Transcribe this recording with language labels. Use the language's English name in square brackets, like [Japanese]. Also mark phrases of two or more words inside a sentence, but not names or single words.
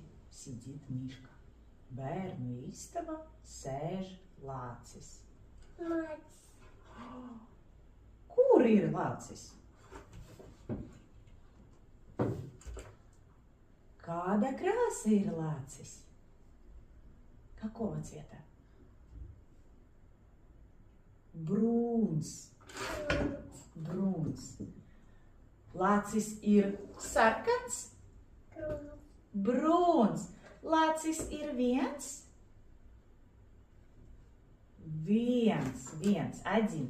[Russian] sидит Мишка. [Latvian] Bērnu istaba sēž lācis. Kur ir lācis? Kāda krāsa ir lācis? [Russian] Какого цвета? [Latvian] Brūns. Brūns. Lācis ir sarkans? Brūns. Lācis ir viens? Viens. Один.